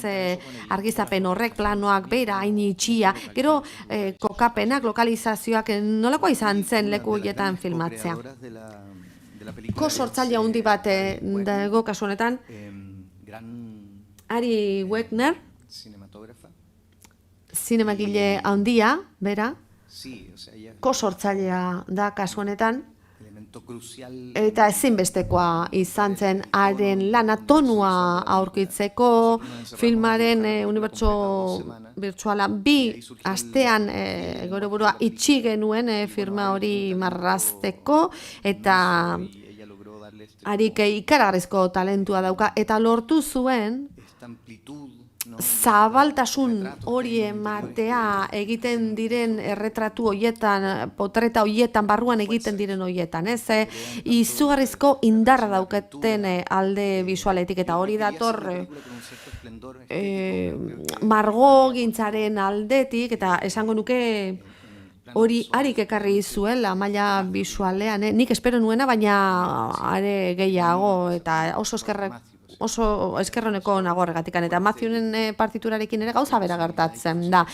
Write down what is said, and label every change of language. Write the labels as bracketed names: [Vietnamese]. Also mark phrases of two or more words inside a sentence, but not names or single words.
[Basque] Argiztapen horrek, planoak bera, hain itxia, gero kokapenak, lokalizazioak nolakoa izan zen leku horietan filmatzea. Sortzaile handi bat dago kasu honetan, Ari Wegner, zinemagile handia, bera, [Spanish] Sí, o sea, ella es [Basque] kosortzailea da kasu honetan, [Spanish] un elemento crucial. [Basque] eta ezinbestekoa izan zen haren lana tonua aurkitzeko filmaren unibertso birtuala bi astean gure burua itxi genuen firma hori marrazteko eta [Spanish] Ella logró darle [Basque] harik ikaragarrizko talentua dauka eta lortu zuen [Spanish] esta amplitud, ¿no? [Basque] zabaltasun hori ematea egiten diren erretratu hoietan, potreta hoietan, barruan egiten diren hoietan, ez? Izugarrizko indarra daukaten alde bisualetik eta hori dator margogintzaren aldetik eta esango nuke hori harik ekarri zuela maila bisualean, nik espero nuena baina are gehiago eta oso eskerroneko nago horregatikan eta Matthewnen partiturarekin ere gauza bera gertatzen da.